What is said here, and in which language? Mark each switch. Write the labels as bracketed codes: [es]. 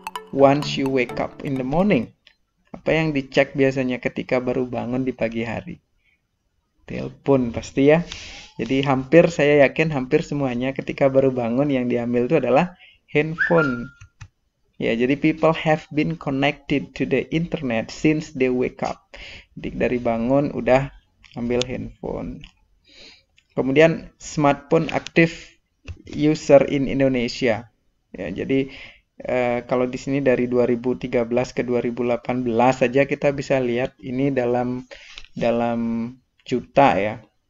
[en] Once you wake up in the morning, [id] apa yang dicek biasanya ketika baru bangun di pagi hari? Telepon pasti ya. Jadi saya yakin hampir semuanya ketika baru bangun yang diambil itu adalah handphone. Ya, jadi [en] people have been connected to the internet since they wake up. [id] Jadi dari bangun udah ambil handphone. Kemudian [en] smartphone active user in Indonesia. [id] Ya, jadi kalau di sini dari 2013 ke 2018 saja kita bisa lihat ini dalam juta ya.